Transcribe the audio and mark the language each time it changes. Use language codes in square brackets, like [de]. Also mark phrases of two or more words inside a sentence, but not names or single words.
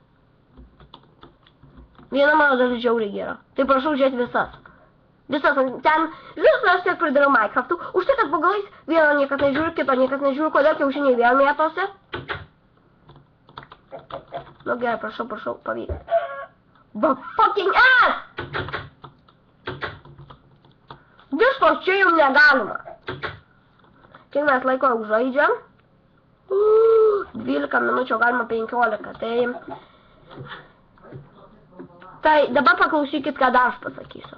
[lt] Viena mano dalis žiauriai gera. Tai prašau žiūrėti visas. Visas, ten, visas aš tiek pridariau Minecraftų. Už tai, kad po galais vieno niekas nežiūri, kito niekas nežiūri, kodėl kiaušiniai vėl mėtosi. Nu gerai, prašau, pavyk. [en] But fucking ass! [lt] Visos čia jau negalima. Kiek mes laiko jau žaidžiam? 12 minučių, galima 15. Tai dabar paklausykit, ką dar aš pasakysiu.